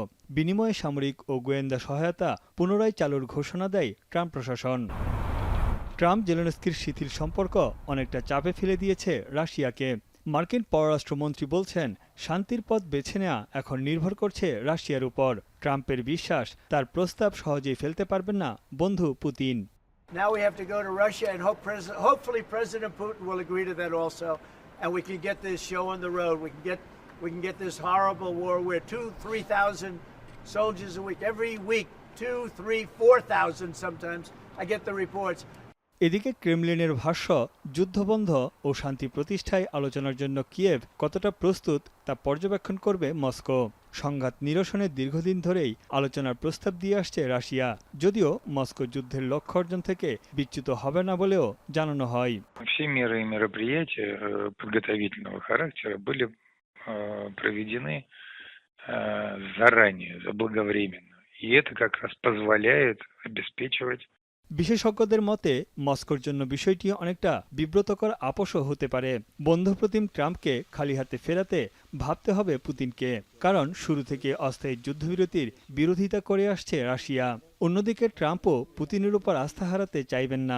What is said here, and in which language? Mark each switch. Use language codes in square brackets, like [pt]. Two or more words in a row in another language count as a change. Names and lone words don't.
[bn] বিনিময়ে সামরিক ও গোয়েন্দা সহায়তা পুনরায় চালুর ঘোষণা দেয় ট্রাম্প প্রশাসন। ট্রাম্প জেলেনস্কির শিথিল সম্পর্ক অনেকটা চাপে ফেলে দিয়েছে রাশিয়াকে। মার্কিন পররাষ্ট্রমন্ত্রী বলছেন, শান্তির পথ বেছে নেওয়া এখন নির্ভর করছে রাশিয়ার উপর। ট্রাম্পের বিশ্বাস, তার প্রস্তাব সহজেই ফেলতে পারবেন না বন্ধু পুতিন। [en] Now we have to go to Russia and hopefully President Putin will agree to that also, and we can get this show on the road. We can get this horrible war where 2,000-3,000 soldiers a week, every week, 2,000, 3,000, 4,000 sometimes. I get the reports. [bn] এদিকে ক্রেমলিনের ভাষ্য, যুদ্ধবন্ধ ও শান্তি প্রতিষ্ঠায় আলোচনার জন্য কিয়েভ কতটা প্রস্তুত তা পর্যবেক্ষণ করবে মস্কো। সংঘাত নিরসনে দীর্ঘদিন ধরেই আলোচনার প্রস্তাব দিয়ে আসছে রাশিয়া, যদিও মস্কো যুদ্ধের লক্ষ্য অর্জন থেকে বিচ্যুত হবে না বলেও জানানো হয়। [ru] Все меры и мероприятия подготовительного характера были проведены заранее, заблаговременно. И это как раз позволяет обеспечивать. [bn] বিশেষজ্ঞদের মতে মস্কোর জন্য বিষয়টি অনেকটা বিব্রতকর আপোষও হতে পারে। বন্ধুপ্রতিম ট্রাম্পকে খালি হাতে ফেরাতে ভাবতে হবে পুতিনকে, কারণ শুরু থেকে অস্থায়ী যুদ্ধবিরতির বিরোধিতা করে আসছে রাশিয়া। অন্যদিকে ট্রাম্পও পুতিনের উপর আস্থা হারাতে চাইবেন না।